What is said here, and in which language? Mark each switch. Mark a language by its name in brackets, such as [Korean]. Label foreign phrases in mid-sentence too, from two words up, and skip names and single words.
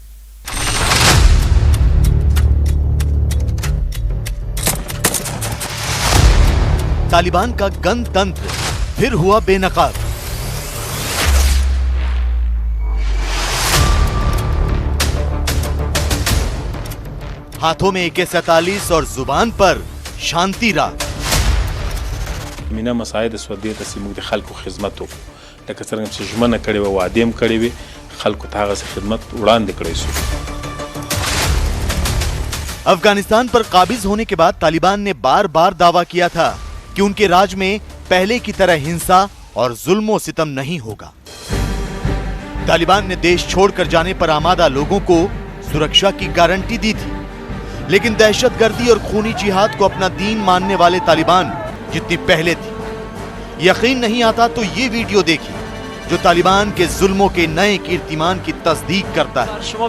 [Hindi] तालिबान का गणतंत्र फिर हुआ बेनकाब। हाथों में AK-47 और जुबान पर शांति राग। [Pashto] مینا مساعد سودی ته سیمو د خلکو خدمت وکړو لکه څنګه چې ژمنه کړې وه وعده هم کړې وې خلکو ته هغه خدمت وړاندې کړی شو। [Hindi] अफगानिस्तान पर काबिज होने के बाद तालिबान ने बार बार दावा किया था कि उनके राज में पहले की तरह हिंसा और जुल्म सितम नहीं होगा। तालिबान ने देश छोड़कर जाने पर आमादा लोगों को सुरक्षा की गारंटी दी थी, लेकिन दहशतगर्दी और खूनी जिहाद को अपना दीन मानने वाले तालिबान जितनी पहले थी, यकीन नहीं आता तो ये वीडियो देखिए जो तालिबान के जुल्मों के नए कीर्तिमान की तस्दीक करता है।